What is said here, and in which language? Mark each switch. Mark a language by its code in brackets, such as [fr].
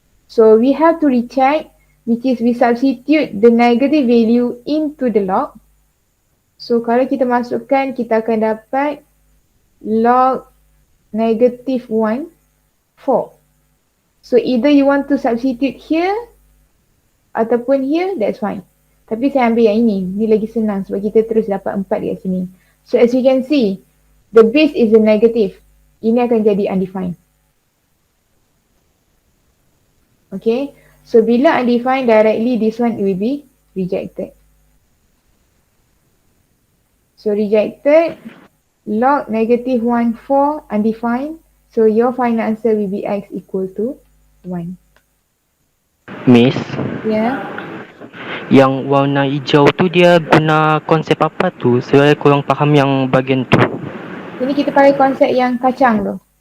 [en] So we have to recheck, which is we substitute the negative value into the log. [ms] So kalau kita masukkan, kita akan dapat log negative 1, 4. [en] So either you want to substitute here ataupun here, that's fine. [ms] Tapi saya ambil yang ini. Ni lagi senang sebab kita terus dapat 4 dekat sini. [en] So as you can see, the base is a negative. [ms] Ini akan jadi undefined. [en] Okay. So bila undefined, directly this one will be rejected. So rejected, log negative 1, 4, undefined. So your final answer will be x equal to 1. Miss, Yeah. [ms] yang warna hijau tu dia guna konsep apa tu? Saya kurang faham yang bahagian tu. Ini kita pakai konsep yang kacang tu.